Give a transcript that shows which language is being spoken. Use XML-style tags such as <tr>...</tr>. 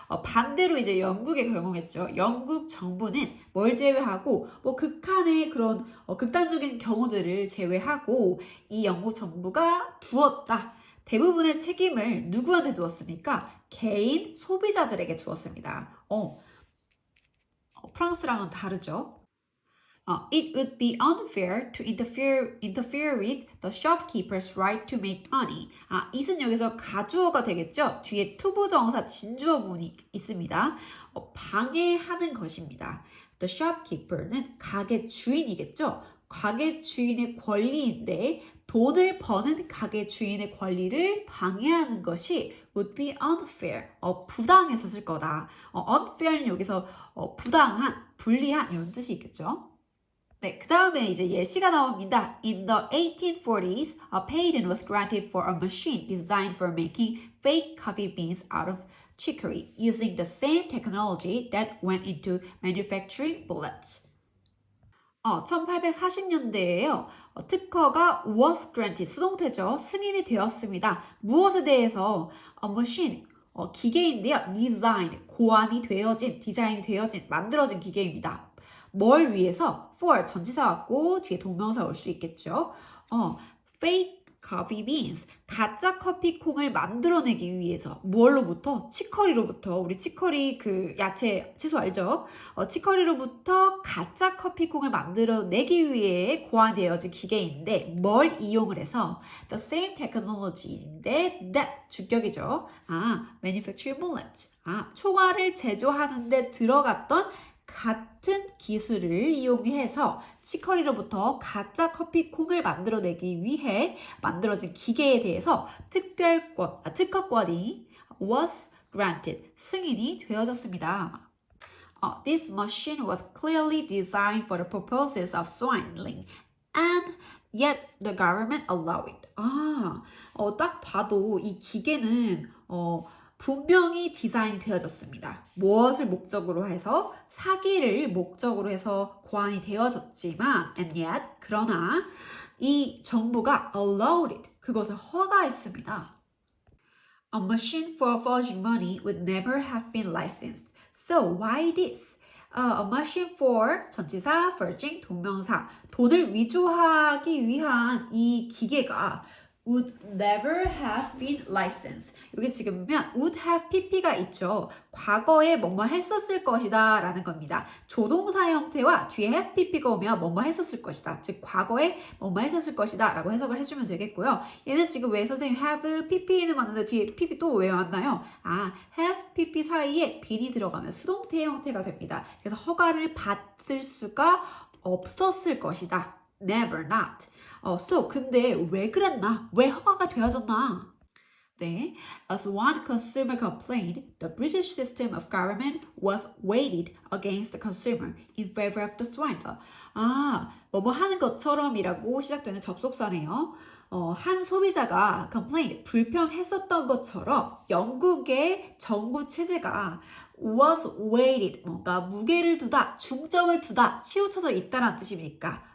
<ko>반대로 이제 영국에 적용했죠. 영국 정부는 뭘 제외하고 극한의 그런 극단적인 경우들을 제외하고 이 영국 정부가 두었다. 대부분의 책임을 누구한테 두었습니까? 개인 소비자들에게 두었습니다. 프랑스랑은 다르죠.</ko> <en>It would be unfair to interfere with the shopkeeper's right to make money.</en> <ko>it은 여기서 가주어가 되겠죠? 뒤에 투부정사 진주어 부분이 있습니다. 방해하는 것입니다.</ko> <en>The shopkeeper</en> <ko>는 가게 주인이겠죠? 가게 주인의 권리인데 돈을 버는 가게 주인의 권리를 방해하는 것이</ko> <en>would be unfair.</en> <ko>부당해서 쓸 거다. unfair는 여기서 부당한, 불리한 이런 뜻이 있겠죠? 네, 그 다음에 이제 예시가 나옵니다.</ko> <en>In the 1840s, a patent was granted for a machine designed for making fake coffee beans out of chicory, using the same technology that went into manufacturing bullets.</en> <ko>1840년대에요. 특허가</ko> <en>was granted,</en> <ko>수동태죠. 승인이 되었습니다. 무엇에 대해서?</ko> <en>A machine,</en> <ko>기계인데요. designed, 고안이 되어진, 디자인이 되어진, 만들어진 기계입니다. 뭘 위해서? for 전치사 왔고 뒤에 동명사 올 수 있겠죠.</ko> <en>fake coffee beans,</en> <ko>가짜 커피콩을 만들어내기 위해서 무엇로부터? 치커리로부터. 우리 치커리 그 야채 채소 알죠? 치커리로부터 가짜 커피콩을 만들어내기 위해 고안되어진 기계인데 뭘 이용을 해서?</ko> <en>the same technology</en> <ko>인데 that 주격이죠.</ko> <en>manufacturing bullets,</en> <ko>총알을 제조하는데 들어갔던 같은 기술을 이용해서 치커리로부터 가짜 커피콩을 만들어내기 위해 만들어진 기계에 대해서 특허권이</ko> <en>was granted,</en> <ko>승인이 되어졌습니다.</ko> <en>This machine was clearly designed for the purposes of swindling, and yet the government allowed it.</en> <ko>딱 봐도 이 기계는 분명히 디자인이 되어졌습니다. 무엇을 목적으로 해서? 사기를 목적으로 해서 고안이 되어졌지만,</ko> <en>and yet,</en> <ko>그러나 이 정부가</ko> <en>allowed it,</en> <ko>그것을 허가했습니다.</ko> <en>A machine for forging money would never have been licensed. So why this? A machine for</en> <ko>전치사,</ko> <en>forging</en> <ko>동명사, 돈을 위조하기 위한 이 기계가</ko> <en>would never have been licensed.</en> <ko>여기 지금 보면 would have pp가 있죠. 과거에 뭐뭐 했었을 것이다 라는 겁니다. 조동사 형태와 뒤에 have pp가 오면 뭐뭐 했었을 것이다. 즉 과거에 뭐뭐 했었을 것이다 라고 해석을 해주면 되겠고요. 얘는 지금 왜 선생님 have pp는 맞는데 뒤에 pp 또 왜 왔나요? have pp 사이에 bean이 들어가면 수동태 형태가 됩니다. 그래서 허가를 받을 수가 없었을 것이다. Never not. 근데 왜 그랬나? 왜 허가가 되어졌나?</ko> <en>네, as one consumer complained, the British system of government was weighted against the consumer in favor of the swindler.</en> <ko>뭐뭐 하는 것처럼이라고 시작되는 접속사네요. 한 소비자가 complained, 불평했었던 것처럼 영국의 정부 체제가 was weighted, 뭔가 무게를 두다, 중점을 두다, 치우쳐져 있다라는 뜻입니다.</ko>